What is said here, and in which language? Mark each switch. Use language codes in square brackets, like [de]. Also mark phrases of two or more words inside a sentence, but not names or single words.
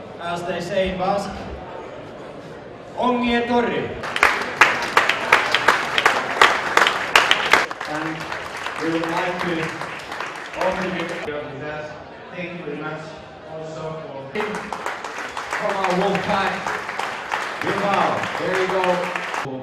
[en] as they say in Basque, [eu] ongi etorri. [en] And we would like to offer you with us. Thank you very much also from our Wolfpack. Bilbao, there you go.